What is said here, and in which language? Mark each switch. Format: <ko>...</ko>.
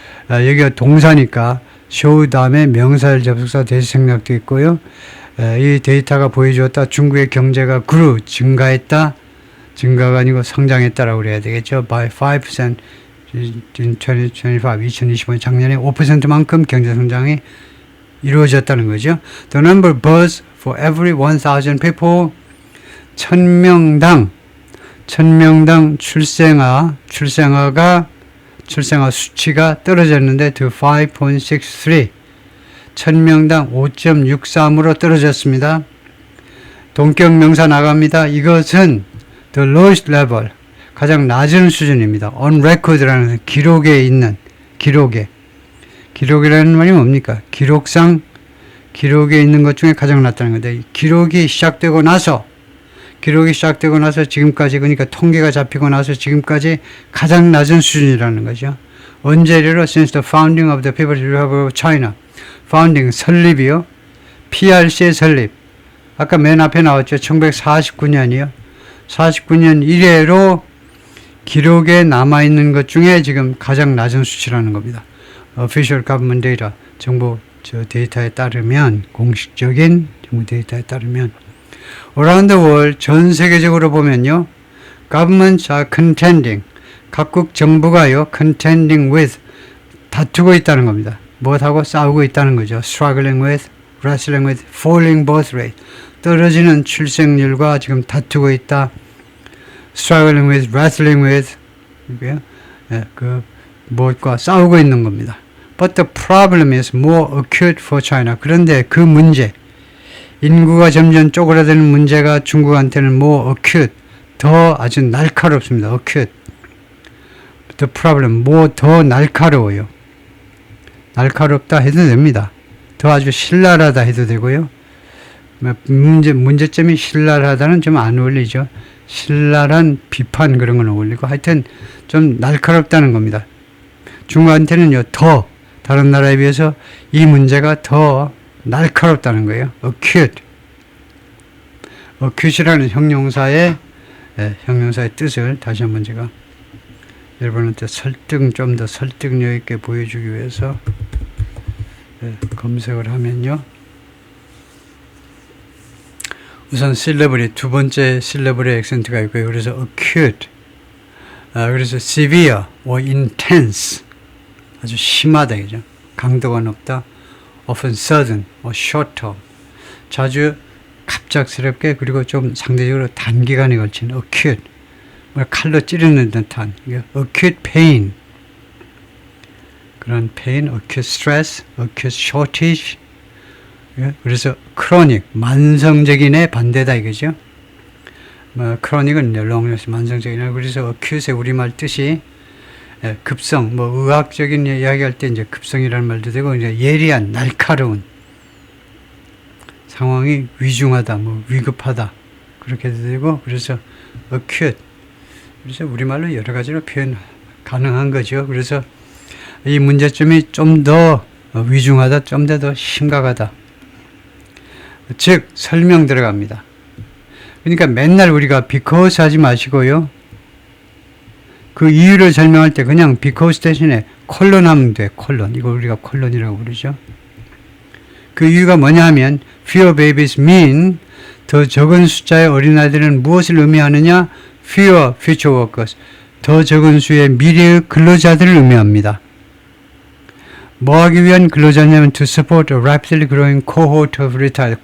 <ko>여기가 동사니까 show 다음에 명사절 접속사 대시 생략도 있고요. 이 데이터가 보여주었다. 중국의 경제가</ko> <en>grew,</en> <ko>증가했다. 증가가 아니고 성장했다라고 그래야 되겠죠.</ko> <en>By 5% in 2025,</en> <ko>2025년 작년에 5%만큼 경제 성장이 이루어졌다는 거죠.</ko> <en>The number of births for every 1,000 people</en> <ko>1000명당 출생아 수치가 떨어졌는데</ko> <en>to 5.63</en> <ko>1000명당 5.63으로 떨어졌습니다. 동격 명사 나갑니다. 이것은</ko> <en>the lowest level</en> <ko>가장 낮은 수준입니다.</ko> <en>on record라는</en> <ko>기록에 있는 기록이라는 말이 뭡니까? 기록에 있는 것 중에 가장 낮다는 건데 기록이 시작되고 나서 지금까지 그러니까 통계가 잡히고 나서 지금까지 가장 낮은 수준이라는 거죠. 언제로?</ko> <en>Since the founding of the People's Republic of China.</en> <ko>founding 설립이요. PRC의 설립. 아까 맨 앞에 나왔죠. 1949년이요. 49년 이래로 기록에 남아있는 것 중에 지금 가장 낮은 수치라는 겁니다.</ko> <en>Official government data.</en> <ko>정부 데이터에 따르면 공식적인 정부 데이터에 따르면</ko> <en>Around the world,</en> <ko>전 세계적으로 보면요.</ko> <en>Governments are contending.</en> <ko>각국 정부가요.</ko> <en>Contending with.</en> <ko>다투고 있다는 겁니다. 무엇하고 싸우고 있다는 거죠.</ko> <en>Struggling with, wrestling with, falling birth rate.</en> <ko>떨어지는 출생률과 지금 다투고 있다.</ko> <en>Struggling with, wrestling with.</en> <ko>무엇과 싸우고 있는 겁니다.</ko> <en>But the problem is more acute for China.</en> <ko>그런데 그 문제, 인구가 점점 쪼그라드는 문제가 중국한테는</ko> <en>more acute,</en> <ko>더 아주 날카롭습니다. acute. The problem, 더 날카로워요. 날카롭다 해도 됩니다. 더 아주 신랄하다 해도 되고요. 문제점이 신랄하다는 좀 안 어울리죠. 신랄한 비판 그런 건 어울리고 하여튼 좀 날카롭다는 겁니다. 중국한테는요, 더 다른 나라에 비해서 이 문제가 더 날카롭다는 거예요.</ko> <en>acute.</en> <ko>acute이라는 형용사의 뜻을 다시 한번 제가 여러분한테 좀 더 설득력 있게 보여주기 위해서 검색을 하면요. 우선 실레블이 두 번째 실레블에 액센트가 있고요.</ko> <en>그래서 acute, 그래서 severe or intense,</en> <ko>아주 심하다 이죠. 강도가 높다.</ko> <en>often sudden or short term.</en> <ko>자주 갑작스럽게 그리고 좀 상대적으로 단기간에 걸친 acute. 칼로 찌르는 듯한</ko> <en>acute pain. 그런 pain, acute stress, acute shortage.</en> <ko>그래서 chronic, 만성적인의 반대다 이거죠. chronic은 long, 만성적인. 그래서 acute의 우리말 뜻이 급성, 의학적인 이야기할 때 이제 급성이라는 말도 되고, 이제 예리한, 날카로운 상황이 위중하다, 위급하다 그렇게도 되고, 그래서 acute. 그래서 우리말로 여러 가지로 표현 가능한 거죠. 그래서 이 문제점이 좀 더 위중하다, 좀 더 심각하다. 즉 설명 들어갑니다. 그러니까 맨날 우리가 because 하지 마시고요. 그 이유를 설명할 때 그냥 because 대신에 콜론 하면 돼. 콜론. 이걸 우리가 콜론이라고 부르죠. 그 이유가 뭐냐 하면</ko> <en>fewer babies mean</en> <ko>더 적은 숫자의 어린아이들은 무엇을 의미하느냐?</ko> <en>fewer future workers.</en> <ko>더 적은 수의 미래의 근로자들을 의미합니다. 뭐 하기 위한 근로자냐면</ko> <en>to support a rapidly growing cohort of retired.</en>